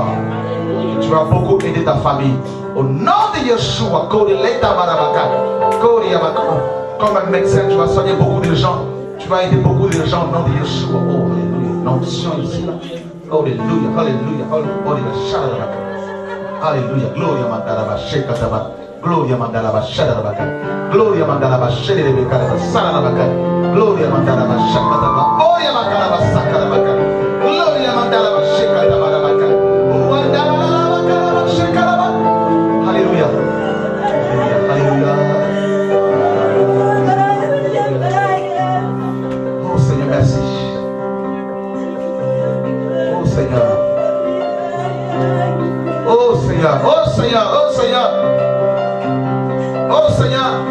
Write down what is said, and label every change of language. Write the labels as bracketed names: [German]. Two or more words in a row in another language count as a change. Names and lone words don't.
[French] Et tu vas beaucoup aider ta famille. Au nom de Yeshua. Comme un médecin, tu vas soigner beaucoup de gens. Tu vas aider beaucoup de gens au nom de Yeshua. Oh, alléluia. L'onction ici. Alléluia. Alléluia. Gloria mandala sheka taba. Gloria mandala shada baka. Gloria mandala shede de beka sala baka. Gloria mandala shaka taba. Gloria mandala saka baka. Gloria mandala sheka taba baka. Mandala baka sheka baka. Alléluia. Alléluia. Oh Seigneur, merci. Oh Seigneur. Oh Seigneur, oh Seigneur, oh Seigneur, oh Seigneur.